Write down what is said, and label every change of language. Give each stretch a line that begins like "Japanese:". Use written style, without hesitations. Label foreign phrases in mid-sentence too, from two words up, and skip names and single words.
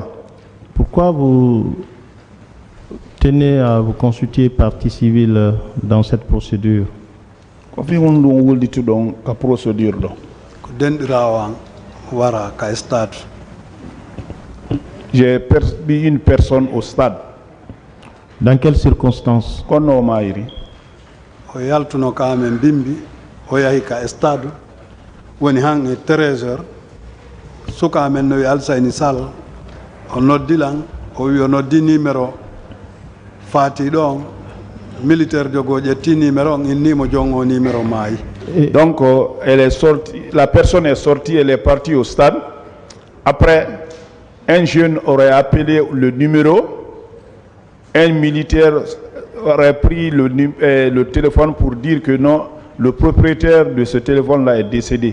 French: Pourquoi vous tenez à vous constituer partie civile dans cette procédure? J'ai perdu une personne au stade. Dans quelles circonstances?
Fula: O yaltuno ka amen bimbi o yahi ka stade woni han 13h suka amen no Alsayni Sall o noddilan o wi o noddi numéro fati ɗon militaire jogo ƴetti numéro on innimo jongo numéro maayi.
French: Donc elle est sortie, la personne est sortie, elle est partie au stade. Après, un jeune aurait appelé le numéro, un militaire aurait pris le téléphone pour dire que non, le propriétaire de ce téléphone-là est décédé.